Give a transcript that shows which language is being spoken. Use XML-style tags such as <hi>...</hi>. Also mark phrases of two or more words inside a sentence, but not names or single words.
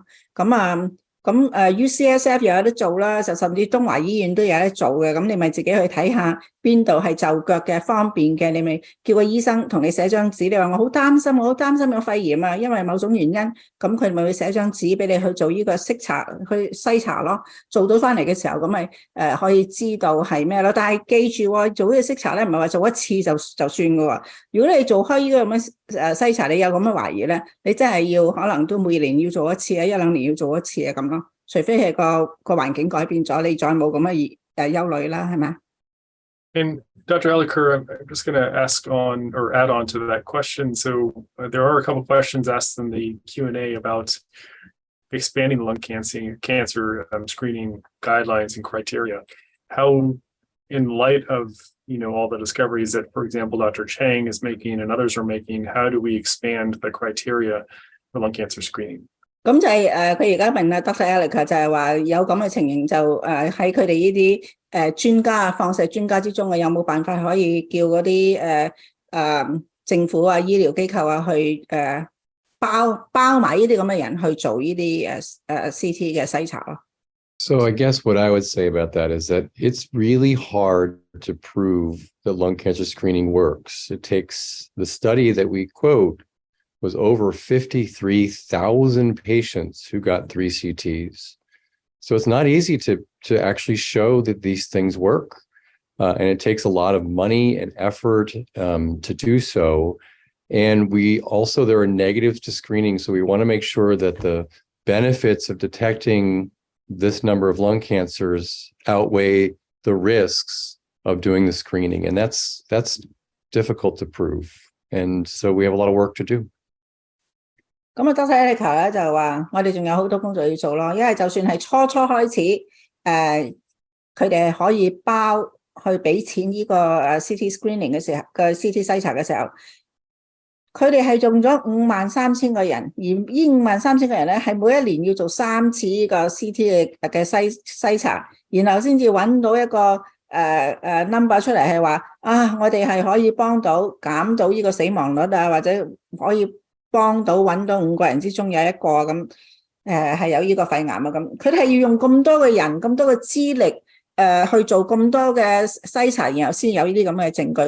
<yue>咁UCSF 又有得做啦，就甚至東華醫院都有得做嘅，咁你咪自己去睇下邊度係就腳嘅方便嘅，你咪叫個醫生同你寫張紙，你話我好擔心有肺炎啊，因為某種原因，咁佢咪會寫張紙俾你去做呢個篩查咯，做到翻嚟嘅時候咁咪可以知道係咩咯。但係記住做呢個篩查咧，唔係話做一次就算嘅喎。如果你做開呢個咁嘅篩查，你有咁嘅懷疑咧，你真係要可能都每年要做一次啊，1-2年要做一次啊咁咯。除非係個環境改變咗，你再冇咁嘅憂慮啦，係咪？</yue> <en>And Dr. Elliker, I'm just going to ask on or add on to that question. So there are a couple of questions asked in the Q&A about expanding the lung cancer screening guidelines and criteria. How, in light of all the discoveries that, for example, Dr. Chang is making and others are making, how do we expand the criteria for lung cancer screening?</en> <yue>咁就係佢而家問啊 Dr. Elliker 就係話有咁嘅情形，就喺佢哋呢啲專家放射專家之中有冇辦法可以叫嗰啲政府啊醫療機構啊去包埋呢啲咁嘅人去做呢啲CT 嘅篩查咯。</yue> <en>So I guess what I would say about that is that it's really hard to prove that lung cancer screening works. It takes the study that we quote was over 53,000 patients who got 3 CTs. So it's not easy to actually show that these things work. And it takes a lot of money and effort to do so. And there are negatives to screening. So we want to make sure that the benefits of detecting this number of lung cancers outweigh the risks of doing the screening. And that's difficult to prove. And so we have a lot of work to do.</en> <yue>咁Dr. Elliker 咧就話我哋仲有好多工作要做咯，因為就算係初開始佢哋係可以包去俾錢呢個</yue> <en>CT screening</en> <yue>嘅時候嘅 CT 篩查嘅時候，佢哋係用咗53,000個人，而呢53,000個人咧係每一年要做3次呢個 CT 嘅篩查，然後先至揾到一個number 出嚟係話我哋係可以幫到減到呢個死亡率啊，或者可以幫到揾到5個人之中有一個咁係有呢個肺癌啊咁，佢哋係要用咁多嘅人咁多嘅資歷去做咁多嘅篩查，然後先有呢啲咁嘅證據。</yue>